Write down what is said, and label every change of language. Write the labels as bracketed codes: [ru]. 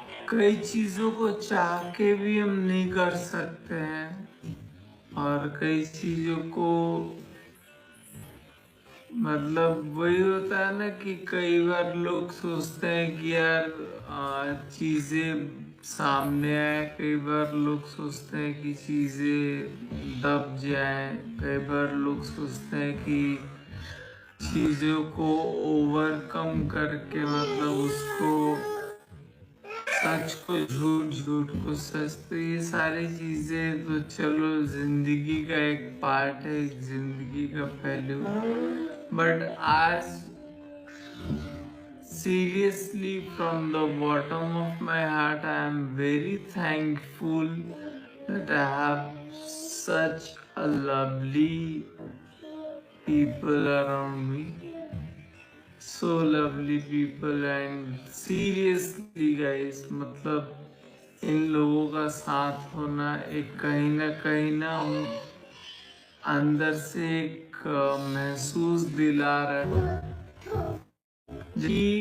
[hi] कई चीजों को चाह के भी हम नहीं कर सकते हैं, और कई चीजों को मतलब वही होता है ना कि कई बार लोग सोचते हैं कि यार चीजें सामने आए, कई बार लोग सोचते हैं कि चीजें दब जाए, कई बार लोग सोचते हैं कि चीजों को ओवरकम करके मतलब उसको सच को झूठ, झूठ को सच, तो ये सारी चीजें तो चलो जिंदगी का एक पार्ट है, जिंदगी का पहलू। बट आज [en] seriously, from the bottom of my heart, I am very thankful that I have such a lovely people around me. So lovely people, and seriously guys, [hi] मतलब इन लोगों का साथ होना एक कहीं ना अंदर से एक महसूस दिला रहा है कि